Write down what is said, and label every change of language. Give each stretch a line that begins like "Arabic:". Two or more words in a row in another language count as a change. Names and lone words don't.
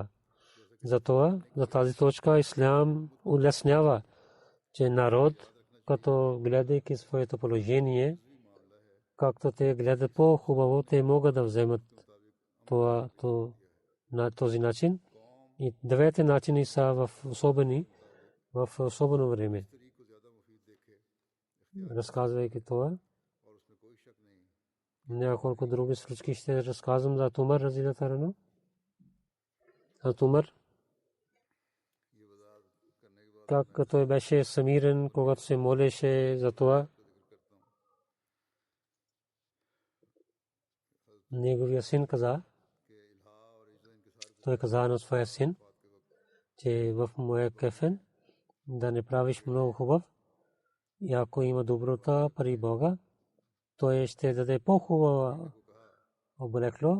Bulgarian: Затова за тази точка ислям улеснява, че народ, като гледайки своето положение, както те гледат по-хубаво, те могат да вземат това на този начин. И двете начини са в особено време. Разказвайки това, няколко други случаи ще разказвам за Умар
Arabic: رضي الله عنه.
Bulgarian: Умар, как той беше смирен, когато се молеше за това. Неговия син каза, той каза на своя син, че в моя кефен да не правиш много хубав, и ако има доброта при Бога, той ще даде по-хубаво облекло.